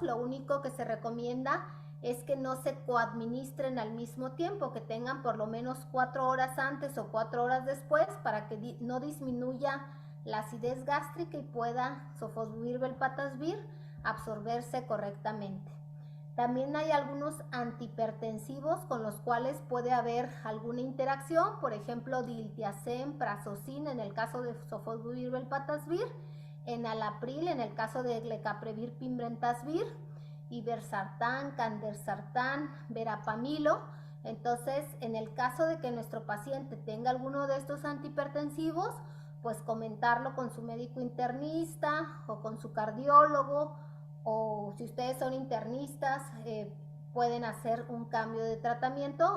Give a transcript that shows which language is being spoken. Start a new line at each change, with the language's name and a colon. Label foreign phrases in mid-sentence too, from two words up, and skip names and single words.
Spanish: Lo único que se recomienda es que no se coadministren al mismo tiempo, que tengan por lo menos 4 horas antes o 4 horas después para que no disminuya la acidez gástrica y pueda sofosbuvir velpatasvir absorberse correctamente. También hay algunos antihipertensivos con los cuales puede haber alguna interacción, por ejemplo, diltiazem, prazosin en el caso de sofosbuvir velpatasvir, enalapril en el caso de glecaprevir, pimbentasvir, iversartán, candersartán, verapamilo. Entonces, en el caso de que nuestro paciente tenga alguno de estos antihipertensivos, pues comentarlo con su médico internista o con su cardiólogo, o si ustedes son internistas, pueden hacer un cambio de tratamiento.